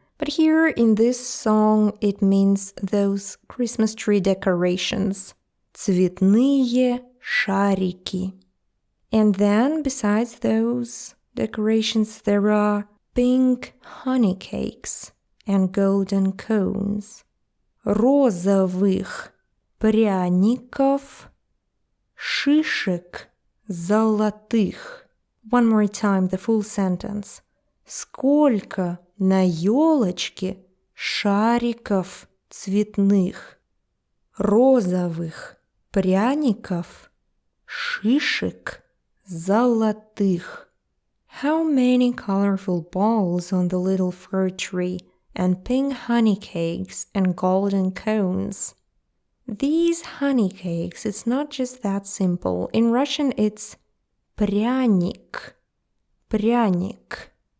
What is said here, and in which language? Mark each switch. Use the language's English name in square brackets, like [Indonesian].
[English] But here in this song, it means those Christmas tree decorations. [Russian] Цветные шарики. [English] And then, besides those decorations, there are pink honey cakes and golden cones. [Russian] Розовых пряников, Шишек, золотых. [English] One more time, the full sentence. [Russian] Сколько на елочке шариков цветных, розовых пряников, шишек золотых. [English] How many colorful balls on the little fir tree and pink honey cakes and golden cones. These honey cakes, it's not just that simple. In Russian, it's пряник. [Russian] Пряник.